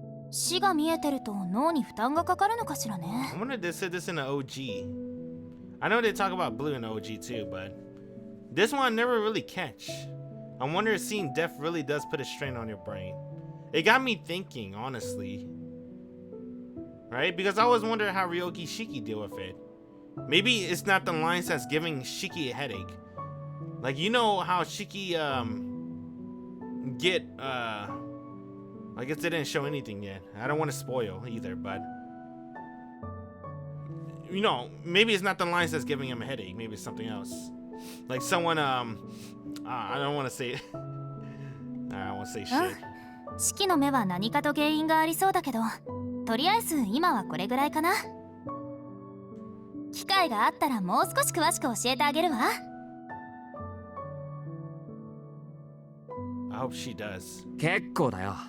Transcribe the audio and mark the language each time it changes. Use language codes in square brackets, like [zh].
[ja] 死が見えてると脳に負担がかかるのかしらね。 [en] I wonder if they said this in the OG. I know they talk about blue in the OG too, but this one I never really catch. I wonder if seeing death really does put a strain on your brain. It got me thinking, honestly. Right? Because I always wonder how Ryoki Shiki deal with it. Maybe it's not the lines that's giving Shiki a headache. Like, you know how Shiki get I guess they didn't show anything yet. I don't want to spoil either, but you know, maybe it's not the lines that's giving him a headache. Maybe it's something else. Like someone I don't want to say I won't say shit. [ja] 式の目は何かと原因がありそうだけど、とりあえず今はこれぐらいかな。機会があったらもう少し詳しく教えてあげるわ。 [en] I hope she does. [ja] 結構だよ。